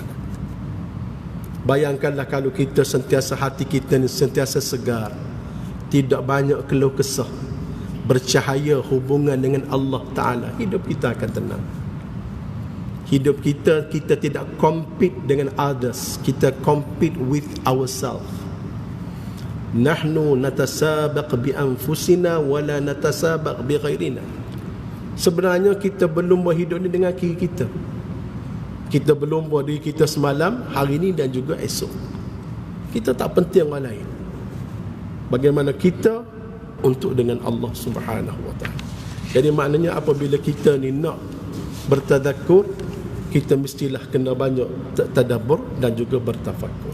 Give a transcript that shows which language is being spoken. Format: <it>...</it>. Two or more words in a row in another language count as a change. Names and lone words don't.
<ms>Bayangkanlah kalau kita sentiasa, hati kita ni sentiasa segar, tidak banyak keluh kesah, bercahaya hubungan dengan</ms> <ar>الله تعالى,</ar> <ms>hidup kita akan tenang. Hidup kita tidak compete dengan others, kita</ms> <en>compete with ourselves.</en> <ar>نحن نتسابق بأنفسنا ولا نتسابق بغيرنا.</ar> <ms>Sebenarnya kita berlumba hidup ni dengan diri kita. Kita berlumba diri kita semalam, hari ni dan juga esok. Kita tak penting orang lain. Bagaimana kita untuk dengan</ms> <ar>الله سبحانه وتعالى.</ar> <ms>Jadi maknanya apabila kita ni nak bertadakkur, kita mestilah kena banyak tadabbur dan juga bertafakur.</ms>